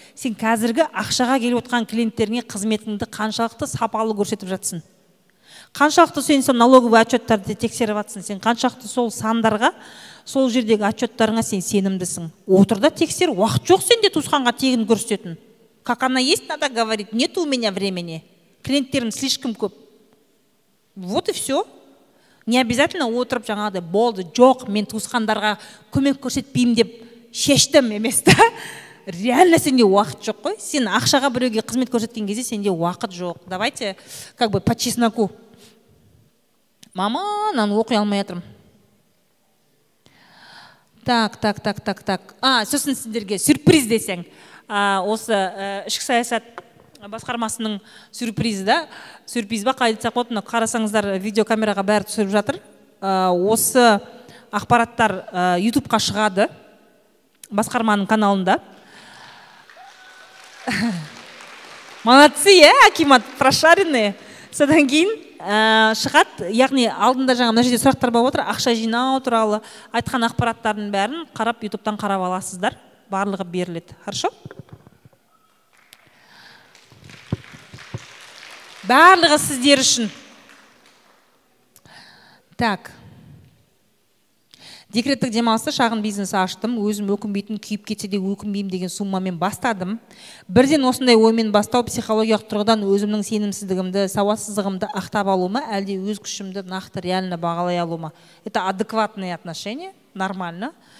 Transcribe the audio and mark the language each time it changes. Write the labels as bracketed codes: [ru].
[kk] Сен қазіргі ақшаға келіп отқан клиенттеріңе қызметіңді қаншалықты сапалы көрсетіп жатсың. Қаншалықты сен сол налоговый отчеттарды тексеріп жатсың. Сен қаншалықты сол сандарға, сол жердегі отчеттарыңа сен сенімдісің. Отырда тексер, уақыт жоқ сенде туысқанға тегін көрсететін. [ru] Как она есть, надо говорить, нет у меня времени. [kk] Клиенттерім [ru] слишком [kk] көп. [ru] Вот и все. Не обязательно [kk] отырып жаңағыдай болды, жоқ, мен туысқандарға көмек көрсетпеймін деп шештім емес та. Реально сенде уақыт жоқ қой. Сен ақшаға біреуге қызмет көрсеткен кезде сенде уақыт жоқ. [ru] Давайте как бы по чесноку. [kk] Мама, наны оқи алмай жатырмын. Так. Сосын сіздерге сюрприз десең. Осы ішкі саясат басқармасының сюрпризі да. Сюрприз ба, қалай айтсақ болады, қарасаңыздар видеокамераға бәрі түсіріп жатыр. Осы ақпараттар YouTube-қа шығады, басқарманың каналында. [ru] Молодцы, Акимат, прошаренные. [kk] Содан кейін шығады, яғни алдында жаңа мына жерде сұрақтар болып отыр, ақша жинау туралы айтқан ақпараттардың бәрін қарап, YouTube-тан қарап аласыздар, барлығы беріледі. Хорошо? Барлығы сіздер үшін. Так. Декреттік демалысты шағын бизнес аштым. Өзім өкінбейтін, күйіп кетсе де өкінбеймін деген суммамен бастадым. Бірден осындай оймен бастау психологиялық тұрғыдан өзімнің сенімсіздігімді, сауатсыздығымды ақтап алуыма, әлде өз күшімді нақты реально бағалай алуыма. [ru] Это адекватные отношения, нормально.